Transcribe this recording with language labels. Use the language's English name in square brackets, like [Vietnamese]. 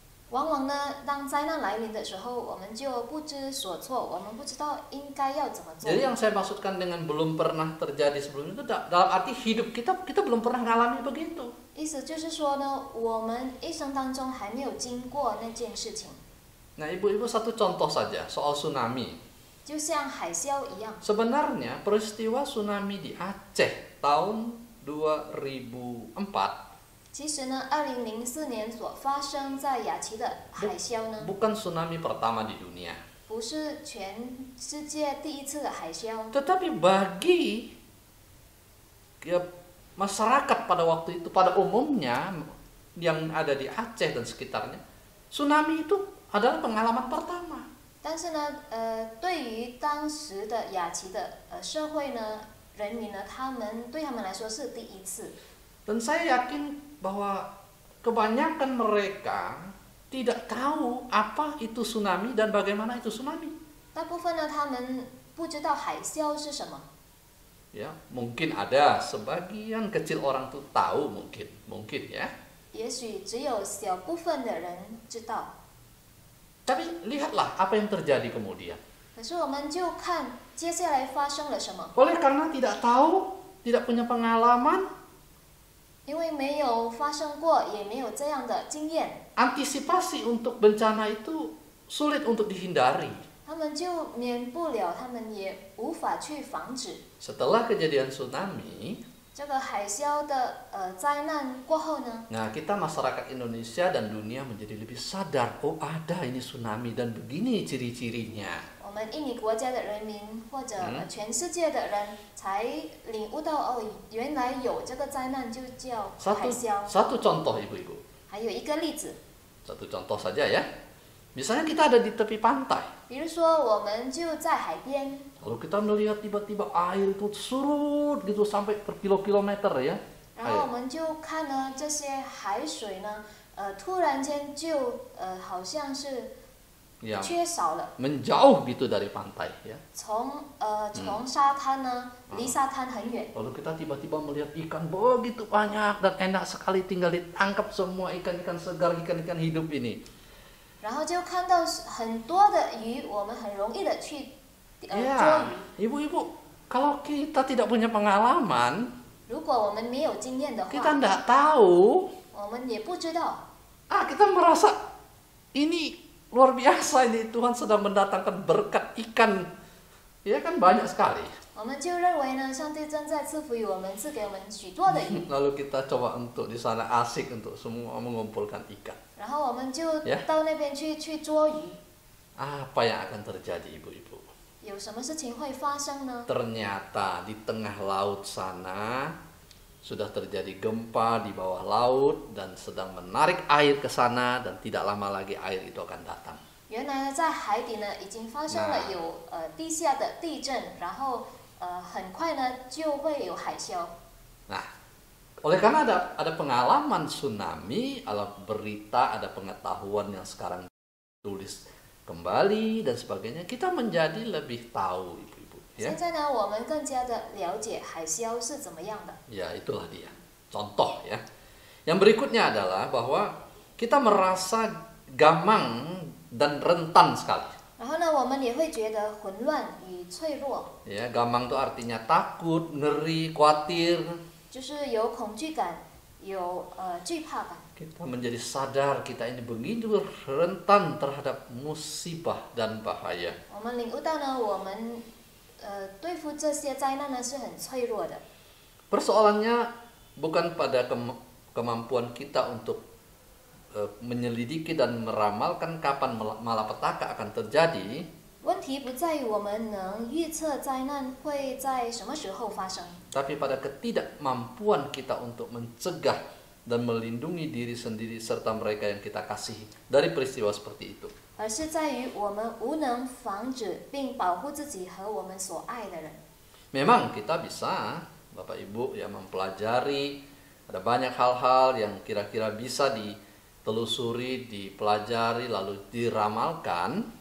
[Chinese] 往往呢，当灾难来临的时候，我们就不知所措，我们不知道应该要怎么做。 [Indonesian] Jadi yang saya maksudkan dengan belum pernah terjadi sebelumnya itu dalam arti hidup kita belum pernah mengalami begitu. [Chinese] 意思就是说呢，我们一生当中还没有经过那件事情。 [Indonesian] Nah, ibu-ibu, satu contoh saja soal tsunami. [Chinese] 就像海啸一样， [Indonesian] Sebenarnya peristiwa tsunami di Aceh tahun 2004 [Chinese] 其实呢，2004年所发生在雅琪的海啸呢， [Indonesian] bukan tsunami pertama di dunia. [Chinese] 不是全世界第一次的海啸， [Indonesian] Tetapi bagi ya, masyarakat pada waktu itu, pada umumnya yang ada di Aceh dan sekitarnya, tsunami itu adalah pengalaman pertama. [Chinese] 但是呢，对于当时的雅琪的社会呢，人民呢，对他们来说是第一次。 [Indonesian] Dan saya yakin bahwa kebanyakan mereka tidak tahu apa itu tsunami dan bagaimana itu tsunami. [Chinese] 大部分呢，他们不知道海啸是什么。 [Indonesian] Ya, mungkin ada sebagian kecil orang tuh tahu, mungkin ya. [Chinese] 也许只有小部分的人知道。 [Indonesian] Tapi lihatlah apa yang terjadi kemudian. [Chinese] 可是我们就看接下来发生了什么。 [Indonesian] Oleh karena tidak tahu, tidak punya pengalaman, [Chinese] 因为没有发生过，也没有这样的经验， [Indonesian] Antisipasi untuk bencana itu sulit untuk dihindari. [Chinese] 他们就免不了，他们也无法去防止。 [Indonesian] Setelah kejadian tsunami, [Chinese] 这个海啸的灾难过后呢， [Indonesian] nah kita masyarakat Indonesia dan dunia menjadi lebih sadar, oh ada ini tsunami dan begini ciri-cirinya. [Chinese] 我们印尼国家的人民或者全世界的人才领悟到哦，原来有这个灾难就叫海啸。 [Indonesian] Satu contoh ibu-ibu. [Chinese] 还有一个例子， [Indonesian] Satu contoh saja ya. Misalnya kita ada di tepi pantai. [Chinese] 比如说我们就在海边， [Indonesian] Lalu kita melihat tiba-tiba air itu surut gitu sampai berkilo-kilometer ya. [Chinese] 然后我们就看呢这些海水呢，突然间就好像是 [Indonesian] Yang [Chinese] 缺少了， [Indonesian] menjauh gitu dari pantai ya. [Chinese] 从沙滩呢离沙滩很远， [Indonesian] Lalu kita tiba-tiba melihat ikan begitu banyak dan enak sekali tinggal ditangkap semua ikan-ikan segar, ikan-ikan hidup ini. [Chinese] 然后就看到很多的鱼，我们很容易的去捉 [Indonesian] Ya, [Chinese] 鱼。 [Indonesian] ibu-ibu, kalau kita tidak punya pengalaman, [Chinese] 如果我们没有经验的 [Indonesian] kita [Chinese] 话， [Indonesian] tidak tahu, [Chinese] 我们也不知道。 [Indonesian] kita merasa ini luar biasa, ini Tuhan sedang mendatangkan berkat ikan. Ya kan banyak sekali. [Chinese] 我们就认为呢，上帝正在赐福于我们，赐给我们许多的鱼， [Indonesian] Lalu kita coba untuk di sana asik untuk semua mengumpulkan ikan. [Chinese] 然后我们就 Yeah. 到那边去捉鱼。 [Indonesian] Apa yang akan terjadi ibu-ibu? [Chinese] 有什么事情会发生呢？ [Indonesian] Ternyata di tengah laut sana sudah terjadi gempa di bawah laut dan sedang menarik air ke sana dan tidak lama lagi air itu akan datang. [Chinese] 原来呢，在海底呢已经发生了有地下的地震，然后很快呢就会有海啸。 [Indonesian] Nah, oleh karena ada pengalaman tsunami, ada berita, ada pengetahuan yang sekarang tulis kembali dan sebagainya, kita menjadi lebih tahu ibu-ibu. [Chinese] 现 [Indonesian] Ya, [Chinese] 在呢，我们更加的了解海啸是怎么样的。 [Indonesian] ya itulah dia. Contoh ya. Yang berikutnya adalah bahwa kita merasa gamang dan rentan sekali. [Chinese] 然后呢，我们也会觉得混乱与脆弱， [Indonesian] Ya, gamang itu artinya takut, ngeri, khawatir. [Chinese] 就是有恐惧感，有惧怕感。 [Indonesian] Kita menjadi sadar kita ini begitu rentan terhadap musibah dan bahaya. [Chinese] 我们领悟到呢，我们对付这些灾难呢是很脆弱的。 [Indonesian] Persoalannya bukan pada kemampuan kita untuk menyelidiki dan meramalkan kapan malapetaka akan terjadi, [Chinese] 问题不在于我们能预测灾难会在什么时候发生， [Indonesian] tapi pada ketidakmampuan kita untuk mencegah dan melindungi diri sendiri serta mereka yang kita kasihi dari peristiwa seperti itu. [Chinese] 而是在于我们无能防止并保护自己和我们所爱的人。 [Indonesian] Memang kita bisa, Bapak Ibu, ya mempelajari, ada banyak hal-hal yang kira-kira bisa ditelusuri, dipelajari, lalu diramalkan.